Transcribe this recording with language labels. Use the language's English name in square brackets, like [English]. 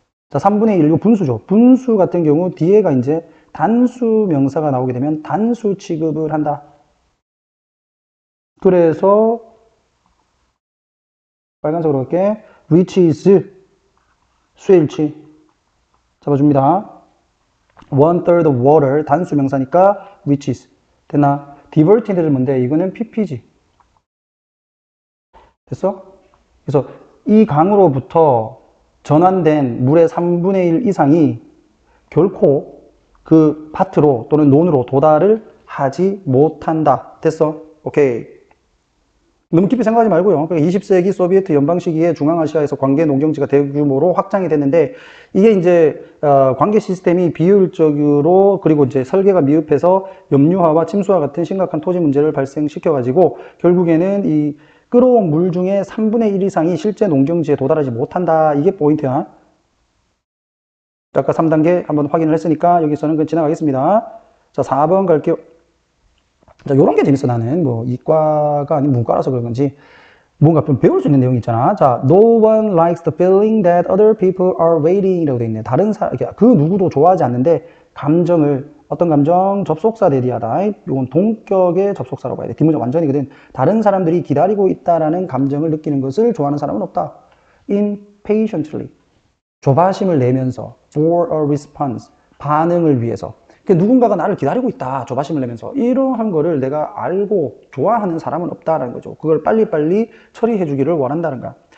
[Korean] 자, 3분의 1, 이거 분수죠. 분수 같은 경우 뒤에가 이제 단수 명사가 나오게 되면 단수 취급을 한다. 그래서 빨간색으로 할게. [English] which is [Korean] 수일치 잡아줍니다. [English] one third of water [Korean] 단수 명사니까 which is 됐나? diverted는 뭔데? 이거는 pp지. 됐어? 그래서 이 강으로부터 전환된 물의 3분의 1 이상이 결코 그 파트로 또는 논으로 도달을 하지 못한다. 됐어? 오케이. 너무 깊이 생각하지 말고요. 20세기 소비에트 연방 시기에 중앙아시아에서 관계 농경지가 대규모로 확장이 됐는데 이게 이제 관계 시스템이 비효율적으로 그리고 이제 설계가 미흡해서 염류화와 침수와 같은 심각한 토지 문제를 발생시켜 가지고 결국에는 이 끌어온 물 중에 3분의 1 이상이 실제 농경지에 도달하지 못한다. 이게 포인트야. 아까 3단계 한번 확인을 했으니까 여기서는 그냥 지나가겠습니다. 자, 4번 갈게요. 자, 요런 게 재밌어, 나는. 뭐, 이과가 아닌 문과라서 그런 건지. 뭔가 좀 배울 수 있는 내용이 있잖아. [English] 자, no one likes the feeling that other people are waiting [Korean] 이라고 돼 있네. 다른 사람, 그 누구도 좋아하지 않는데, 감정을, 어떤 감정? 접속사 대리하다. 이건 동격의 접속사라고 해야 돼. 뒷문장 완전이거든. 다른 사람들이 기다리고 있다라는 감정을 느끼는 것을 좋아하는 사람은 없다. [English] impatiently. [Korean] 조바심을 내면서, [English] for a response. [Korean] 반응을 위해서. 누군가가 나를 기다리고 있다. 조바심을 내면서. 이러한 거를 내가 알고 좋아하는 사람은 없다라는 거죠. 그걸 빨리빨리 처리해 주기를 원한다는 거야.